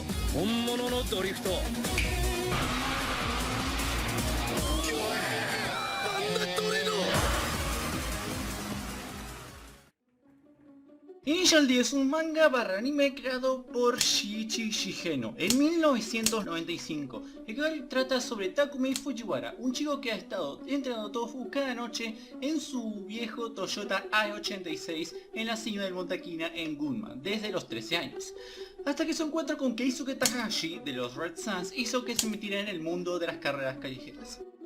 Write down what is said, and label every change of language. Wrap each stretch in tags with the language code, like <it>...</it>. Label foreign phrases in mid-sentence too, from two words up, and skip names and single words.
<ja>本物のドリフト。なんだトレノ。</ja> <es>Initial D es un manga barra anime creado por Shiichi Shigeno en 1995, el cual trata sobre Takumi Fujiwara, un chico que ha estado entrenando tofu cada noche en su viejo Toyota i86 en la cima del Monte Aquina en Gunma desde los 13 años, hasta que su encuentro con Keisuke Takahashi de los Red Suns hizo que se metiera en el mundo de las carreras callejeras.</es>